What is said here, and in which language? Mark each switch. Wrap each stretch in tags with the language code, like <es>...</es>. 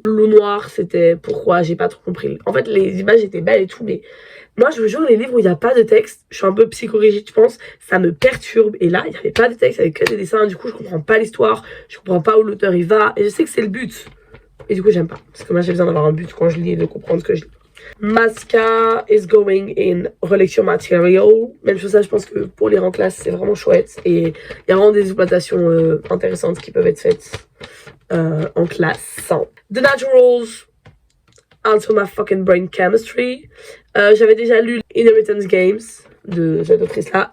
<fr>Loup Noir, c'était pourquoi, j'ai pas trop compris. En fait, les images étaient belles et tout, mais moi, je vous jure, les livres où il n'y a pas de texte, je suis un peu psychorigide, je pense, ça me perturbe. Et là, il n'y avait pas de texte, il n'y avait que des dessins. Du coup, je comprends pas l'histoire, je comprends pas où l'auteur il va. Et je sais que c'est le but. Et du coup, j'aime pas. Parce que moi, j'ai besoin d'avoir un but quand je lis et de comprendre ce que je lis.</fr> <en>Masca is going in relecture material.</en> <fr>Même chose, ça, je pense que pour lire en classe, c'est vraiment chouette. Et il y a vraiment des exploitations intéressantes qui peuvent être faites en classe.</fr> <en>The Naturals, Into My Fucking Brain Chemistry.</en> <fr>J'avais déjà lu Inheritance Games de cette autrice-là.</fr>